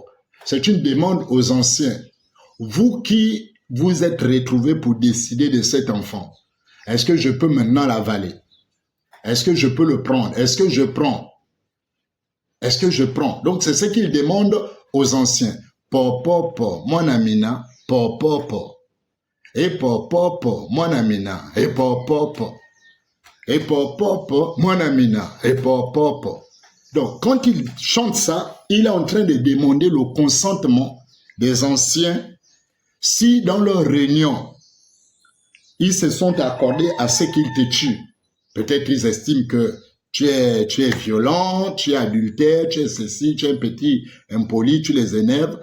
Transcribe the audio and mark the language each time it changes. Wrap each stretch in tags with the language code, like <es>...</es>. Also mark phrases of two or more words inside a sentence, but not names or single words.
<fr>C'est une demande aux anciens. Vous qui vous êtes retrouvés pour décider de cet enfant, est-ce que je peux maintenant l'avaler? Est-ce que je peux le prendre? Est-ce que je prends? Est-ce que je prends? Donc, c'est ce qu'il demande aux anciens. Po, po, po, mon amina, po, po, po. Et po, po, po, mon amina, et po, po, po. Et po, po, po, mon amina, et po, po, po. Donc, quand il chante ça, il est en train de demander le consentement des anciens si dans leur réunion, ils se sont accordés à ce qu'ils te tuent. Peut-être qu'ils estiment que tu es violent, tu es adultère, tu es ceci, tu es un petit impoli, tu les énerves.</fr>